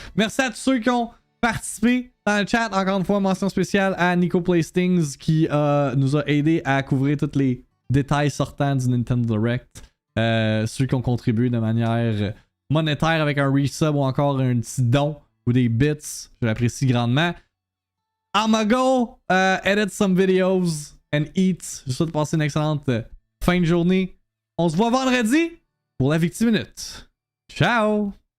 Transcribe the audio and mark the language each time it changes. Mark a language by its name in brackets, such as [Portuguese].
[French] Merci à tous ceux qui ont participé dans le chat. Encore une fois, mention spéciale à Nico Playstings qui nous a aidé à couvrir tous les détails sortants du Nintendo Direct. Ceux qui ont contribué de manière monétaire avec un resub ou encore un petit don ou des bits, je l'apprécie grandement. [English] I'ma go edit some videos and eat. [French] Je vous souhaite de passer une excellente fin de journée. On se voit vendredi pour la VIICTIIMINUTE. Ciao!